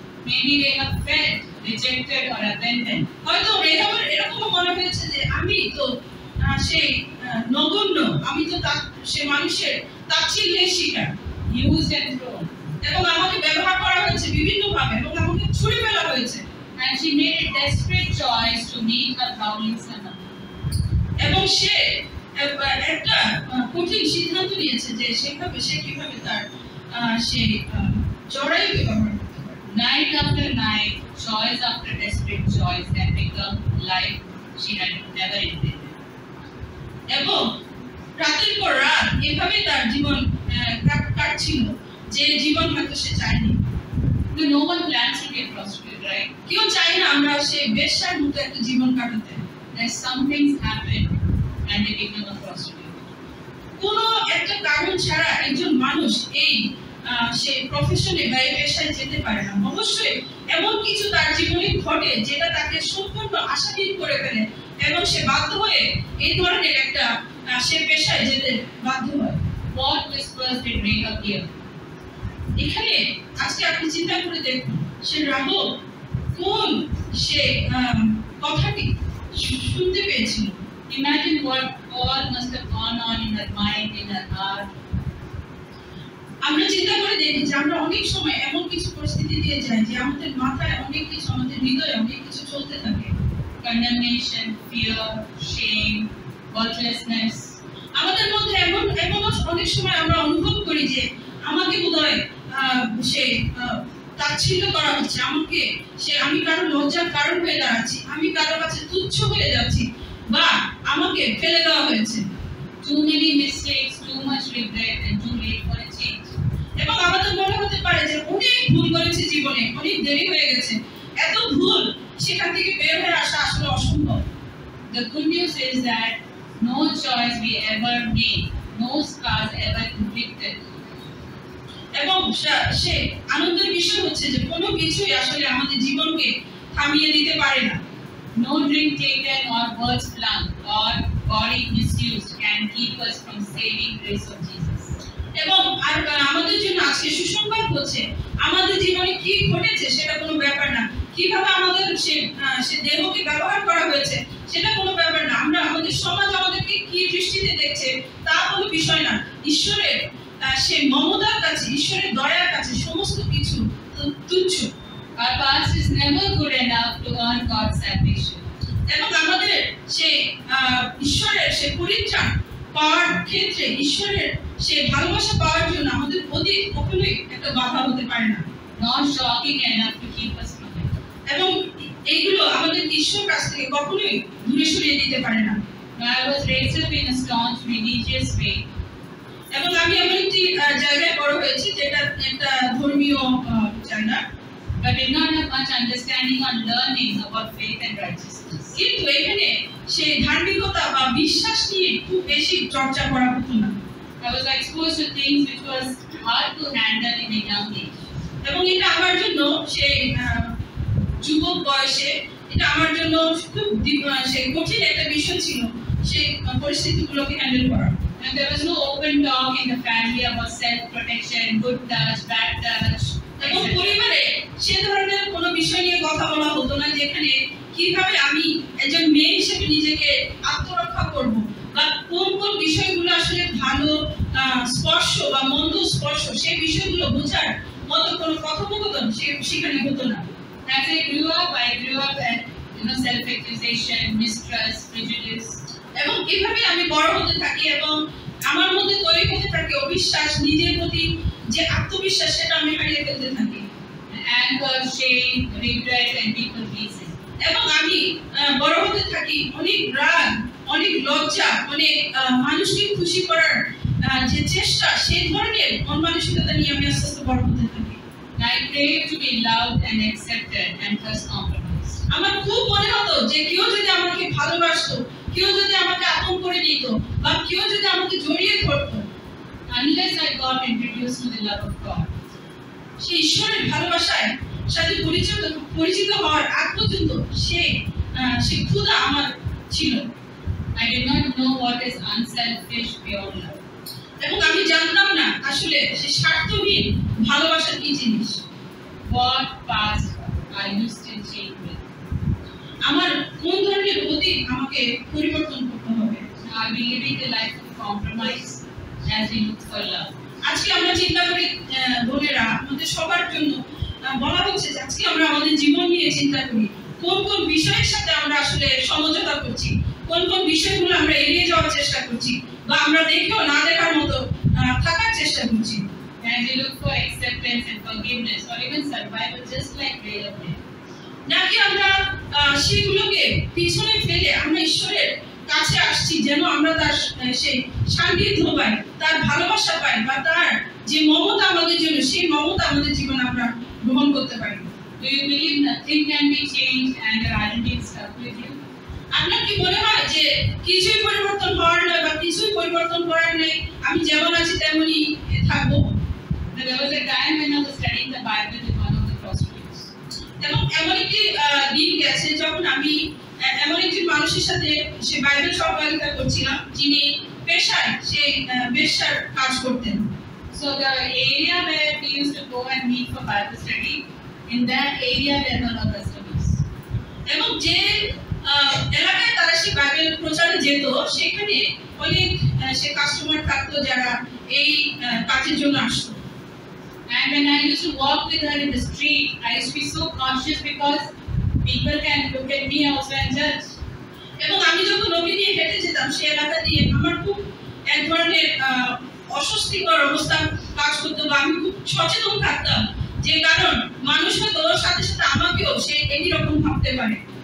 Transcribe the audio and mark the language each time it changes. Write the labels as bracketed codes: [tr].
[en] Maybe Rahab felt rejected or abandoned. [bn] হয়তো রেহাবের এরকম মনে হয়েছে যে আমি তো সেই নগণ্য, আমি তো সে মানুষের তাচ্ছিল্যের শিকার, [en] Used and thrown. [bn] এবং আমাকে ব্যবহার করা হয়েছে বিভিন্ন ভাবে এবং আমাকে ছুড়ে ফেলা হয়েছে। [en] And she made a desperate choice to meet her howling son. [bn] এবং সে একটা কঠিন সিদ্ধান্ত নিয়েছে যে সে কিভাবে তার সেই জড়াইকে ব্যবহার করতে পারে। [en] Night after night, choice after desperate choice that become life she had never intended. [bn] এবং রাতের পর রাত এভাবে তার জীবন কাটছিল যে জীবন হয়তো সে চায়নি। [en] No one plans to be a prostitute, right? [bn] কেউ চায় না আমরা সেই বেশ্যার মতো একটা জীবন কাটাতে। [en] There's some things happen and they become a prostitute. [bn] কোনো একটা কারণ ছাড়া একজন মানুষ এই সেই প্রফেশনে বা এই পেশায় যেতে পারে না। অবশ্যই এমন কিছু তার জীবনে ঘটে যেটা তাকে সম্পূর্ণ আশাহীন করে ফেলে এবং সে বাধ্য হয়ে এই ধরনের একটা সে পেশায় যেতে বাধ্য হয়। [en] What whispers did Rahab hear? [bn] এখানে আজকে আপনি চিন্তা করে দেখুন সে রাহাব কোন সে কথাটি শুনতে পেয়েছিল। [en] Imagine what all must have gone on in her mind, in her heart. [bn] আমরা চিন্তা করে দেখি যে আমরা অনেক সময় এমন কিছু পরিস্থিতি দিয়ে যাই যে আমাদের মাথায় অনেক কিছু, আমাদের হৃদয়ে অনেক কিছু চলতে থাকে। [en] Condemnation, fear, shame, worthlessness. [bn] আমাদের মধ্যে এমন অনেক সময় আমরা অনুভব করি যে আমাকে বোধহয় সে তাচ্ছিল্য করা হচ্ছে, আমি কারো লজ্জার কারণ হয়ে দাঁড়াচ্ছি, আমি কারো কাছে তুচ্ছ হয়ে যাচ্ছি, বা আমাকে ফেলে দেওয়া হয়েছে। [en] Too many mistakes, too much regret, and too late for a change. [bn] এবং আমাদের মনে হতে পারে যে অনেক ভুল করেছি জীবনে, অনেক দেরি হয়ে গেছে, এত ভুল, সেখান থেকে বের হয়ে আসা আসলে অসম্ভব। [en] The good news is that no choice we ever made, no scars ever inflicted, [bn] এবং সে আনন্দের বিষয় হচ্ছে যে কোনো কিছুই আসলে আমাদের জীবনকে থামিয়ে দিতে পারে না। [en] no drink taken or words flung or body misused can keep us from saving grace of Jesus. [bn] এবং আমাদের জন্য আজকে সুসংবাদ হচ্ছে আমাদের জীবনে কি ঘটেছে সেটা কোনো ব্যাপার না, কিভাবে আমাদের সে দেহকে ব্যবহার করা হয়েছে সেটা কোনো ব্যাপার না, আমরা আমাদের সমাজ আমাদেরকে কি দৃষ্টিতে দেখছে তা কোনো বিষয় না। ঈশ্বরের সে মমতার কাছে, ঈশ্বরের দয়ার কাছে সমস্ত কিছু তুচ্ছ। [en] Our past is never good enough to earn God's salvation. [bn] এবং আমাদের সে ঈশ্বরের সে পরিত্রাণ পাওয়ার ক্ষেত্রে, ঈশ্বরের সে ভালোবাসা পাওয়ার জন্য আমাদের অতীত কখনোই একটা বাধা হতে পারে না, [en] Not shocking enough to keep us from it. [bn] এবং এইগুলো আমাদের ঈশ্বর কাছ থেকে কখনোই দূরে সরিয়ে দিতে পারে না। [en] I was raised up in a staunch religious faith. [bn] এবং আমি এমন একটি জায়গায় বড় হয়েছি যেটা একটা ধর্মীয় জায়গা, [en] but did not have much understanding or learning about faith and righteousness. [bn] কিন্তু এখানে সেই ধার্মিকতা বা বিশ্বাস নিয়ে খুব বেশি চর্চা করা হতো না। [en] I was exposed to things which was hard to handle in a young age. [bn] এবং এটা আমার জন্য সেই যুবক বয়সে এটা আমার জন্য খুব সেই কঠিন একটা বিষয় ছিল, সেই পরিস্থিতিগুলোকে হ্যান্ডেল করা। [en] And there was no open talk in the family about self-protection, good touch, bad touch. [bn] এবং পরিবারে সে ধরনের কোনো বিষয় নিয়ে কথা বলা হতো না, যেখানে কিভাবে আমি একজন মেয়ে হিসেবে নিজেকে আত্মরক্ষা করব, বা কোন কোন বিষয়গুলো আসলে ভালো স্পর্শ বা মন্দ স্পর্শ সেই বিষয়গুলো বোঝার মতো কোনো কথোপকথন সেখানে হতো না। [en] As I grew up at self-accusation, mistrust, prejudice. [bn] এবং এইভাবে আমি বড় হতে থাকি এবং আমার মধ্যে তৈরি হতে থাকে অবিশ্বাস, নিজের প্রতি যে আত্মবিশ্বাস সেটা আমি হারিয়ে ফেলতে থাকি, [en] anger, shame, regret, and people pleasing. [bn] এবং আমি বড় হতে থাকি অনেক রাগ, অনেক লজ্জা, অনেক মানুষকে খুশি করার যে চেষ্টা, সেই ধরনের মন মানসিকতা নিয়ে আমি আস্তে আস্তে বড় হতে থাকি। [en] I crave to be loved and accepted and thus compromised. [bn] আমার খুব মনে হতো যে কেউ যদি আমাকে ভালোবাসতো, কেউ যদি আমাকে আপন করে নিত, বা কেউ যদি আমাকে জড়িয়ে ধরতো, [en] unless I got introduced to the love of God. [bn] সেই ঈশ্বরের ভালোবাসায় সাথে পরিচিত হওয়ার আগ পর্যন্ত সে ক্ষুধা আমার ছিল। [en] I did not know what is unselfish pure love. [bn] এবং আমি জানতাম না আসলে সে স্বার্থহীন ভালোবাসা কি জিনিস। [en] What past are you still chained with? [bn] আমার কোন ধরনের অতীত আমাকে পরিবর্তন করতে হবে। [en] Are we living a life of compromise as we look for love? [bn] আজকে আমরা চিন্তা করি বোনেরা, আমাদের সবার জন্য বলা হচ্ছে যে আজকে আমরা আমাদের জীবন নিয়ে চিন্তা করি, কোন কোন বিষয়ের সাথে আমরা আসলে সমঝোতা করছি, কোন কোন বিষয়গুলো আমরা এড়িয়ে যাওয়ার চেষ্টা করছি, বা আমরা দেখেও না দেখার মতো থাকার চেষ্টা করছি। [en] As we look for acceptance and forgiveness or even survival just like real life. [bn] নাকি আমরা সেগুলোকে পিছনে ফেলে আমরা ঈশ্বরের কাছে আসছি যেন আমরা তার সেই সান্নিধ্য পাই, তার ভালোবাসা পাই, বা তার যে মমতা আমাদের জন্য সেই মমতা আমাদের জীবনে আমরা গ্রহণ করতে পারি। [en] Do you believe nothing can be changed and your identity is stuck with you? [bn] আপনার কি মনে হয় যে কিছুই পরিবর্তন হওয়ার নয় বা কিছুই পরিবর্তন করার নেই, আমি যেমন আছি তেমনই থাকবো? [en] There was a time when I was studying the Bible with one of the prostitutes. [bn] এবং এমন একটি দিন গেছে যখন আমি এমন একটি মানুষের সাথে সে বাইবেল সহযোগিতা করছিলাম যিনি পেশায় সেই বেশ্যার কাজ করতেন। [en] So the area where we used to go and meet for Bible study, in that area there were no customers. [bn] এবং যে এলাকায় তারা সেই বাইবেল প্রচারে যেত সেখানে অনেক সে কাস্টমার থাকতো যারা এই কাজের জন্য আসতো। [en] And when I used to walk with her in the street, I used to be so conscious because people can look at me also and judge. [bn] এবং আমি যখন নবী নিয়ে হেঁটে যেতাম সেই এলাকা দিয়ে আমার খুব এক ধরনের অস্বস্তিকর অবস্থা কাজ করতো, বা আমি খুব সচেতন থাকতাম, যে কারণ মানুষ হয়তো ওর সাথে সাথে আমাকেও সে একই রকম ভাবতে পারে।